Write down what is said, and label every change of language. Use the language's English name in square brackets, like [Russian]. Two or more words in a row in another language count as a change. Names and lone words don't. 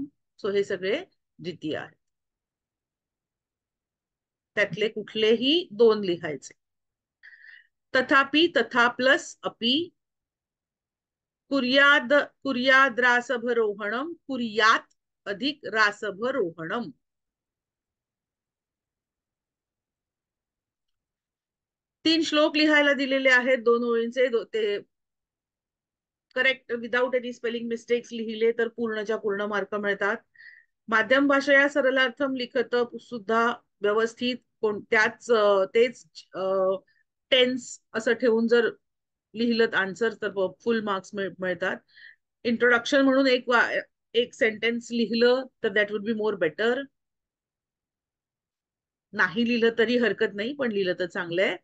[Marathi] सो हे सगळे द्वितीय आहे. त्यातले कुठलेही दोन लिहायचे. [Sanskrit] तथापि तथा प्लस अपि, कुर्याद रासभरोहणम कुर्यात अधिक रासभरोहणम. [Marathi] तीन श्लोक लिहायला दिलेले आहेत दोन ओळींचे. ते [English] correct without any spelling mistakes [Marathi] लिहिले तर पूर्णच्या पूर्ण मार्क मिळतात. माध्यम भाषा सरलार्थम लिखत सुद्धा व्यवस्थित त्याच तेच टेन्स असं ठेवून जर लिहिलं आन्सर तर [English] full marks [Marathi] मिळतात. इंट्रोडक्शन म्हणून एक सेंटेन्स लिहिलं तर [English] that would be more better. [Marathi] नाही लिहिलं तरी हरकत नाही, पण लिहिलं तर चांगलं आहे.